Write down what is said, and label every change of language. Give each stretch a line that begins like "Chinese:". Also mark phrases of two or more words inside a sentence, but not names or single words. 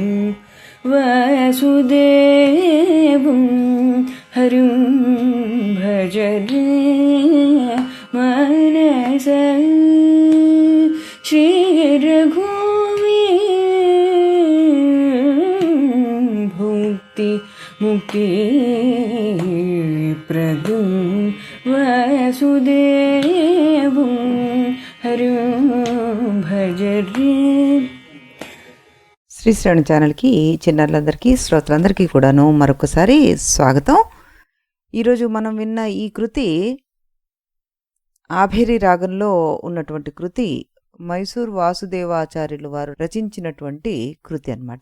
Sanskrit: वासुदेवं हरिं भज रे मानस श्री रघुवीरं भुक्ति मुक्ति प्रदं वासुदेवं हरिं भज रे.
Telugu: శ్రీ శ్రేణి ఛానల్కి చిన్నారులందరికీ శ్రోతలందరికీ కూడాను మరొకసారి స్వాగతం. ఈరోజు మనం విన్న ఈ కృతి ఆభేరి రాగంలో ఉన్నటువంటి కృతి మైసూర్ వాసుదేవాచార్యులు వారు రచించినటువంటి కృతి అన్నమాట.